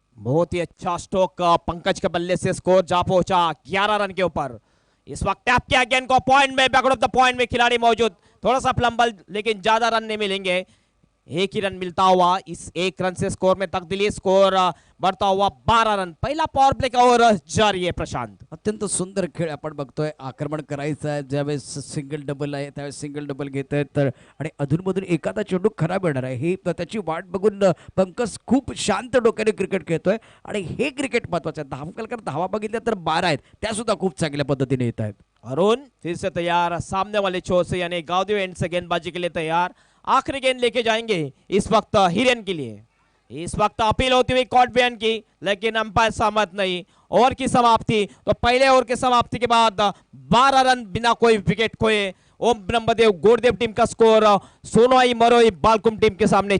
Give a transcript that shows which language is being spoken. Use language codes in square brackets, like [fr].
[hi] बहुत ही अच्छा स्ट्रोक पंकज के बल्ले से, स्कोर जा पहुंचा 11 रन के ऊपर। इस वक्त टैप किया गेंद को पॉइंट में, बैकआउट ऑफ द पॉइंट में खिलाड़ी मौजूद, थोड़ा सा फ्लंबल, लेकिन ज्यादा रन नहीं मिलेंगे। 1 ही रन मिलता हुआ, इस 1 रन से स्कोर में तब्दीली, स्कोर बढ़ता हुआ 12 रन। [mr] पहिला पॉवर प्ले का ओव्हर जारी आहे प्रशांत। अत्यंत सुंदर खेळ आपण बघतोय, आक्रमण करायचं आहे, ज्यावेळेस सिंगल डबल आहे त्यावेळेस सिंगल डबल घेत आहेत, तर आणि अधूनमधून एखादा चेंडू खराब येणार आहे, ही त्याची वाट बघून पंकज खूप शांत डोक्याने क्रिकेट खेळतोय आणि हे क्रिकेट महत्वाचं आहे। धावकलकर धावा बघितल्या तर 12 आहेत, त्या सुद्धा खूप चांगल्या पद्धतीने येत आहेत। [hi] अरुण फिर से तैयार, सामने वाले छोर से यानी गावदेव एंड से गेंदबाजी के लिए तैयार। आखिरी गेंद लेके जाएंगे इस वक्त हिरेन के लिए। इस वक्त अपील होती हुई कॉट बैन की, लेकिन अंपायर सहमत नहीं। ओवर की समाप्ति, तो पहले ओवर की समाप्ति के बाद 12 रन बिना कोई विकेट खोए ओम ब्रह्मदेव गोरदेव टीम का स्कोर सोनोई मरोई बालकुम टीम के सामने।